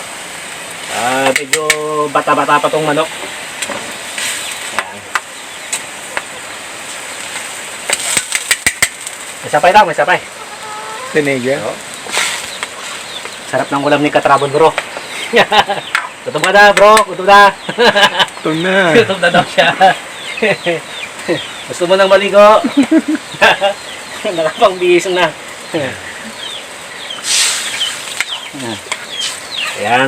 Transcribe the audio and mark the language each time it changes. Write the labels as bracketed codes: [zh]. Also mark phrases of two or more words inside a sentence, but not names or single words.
[tl] Medyo bata-bata pa tong manok. Yan. May sapay lang, may sapay. Siniga. Sarap ng ulam ni Katrabon bro. Gutom ka na, bro. Gutom na. Ito na. Gutom na daw siya. Gusto mo nang maligo? Nakapangbihis na. Ayan.